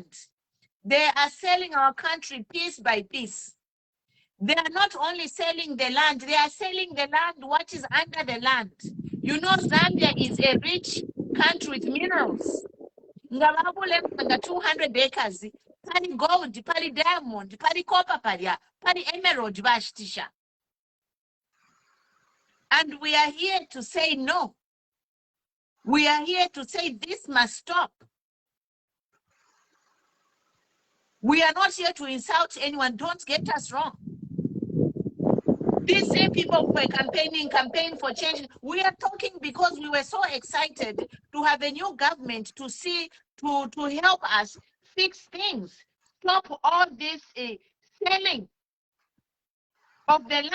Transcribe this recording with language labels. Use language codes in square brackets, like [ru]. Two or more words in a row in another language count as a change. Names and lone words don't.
[en] They are selling our country piece by piece. They are not only selling the land, they are selling the land, what is under the land. You know, Zambia is a rich country with minerals. 200 acres. [bem] Pali gold, pali diamond, pali copper, pali emerald, bashitisha. [en] And we are here to say no. We are here to say this must stop. We are not here to insult anyone. Don't get us wrong. These same people who were campaign for change, we are talking because we were so excited to have a new government to see, to help us fix things, stop all this selling of the land.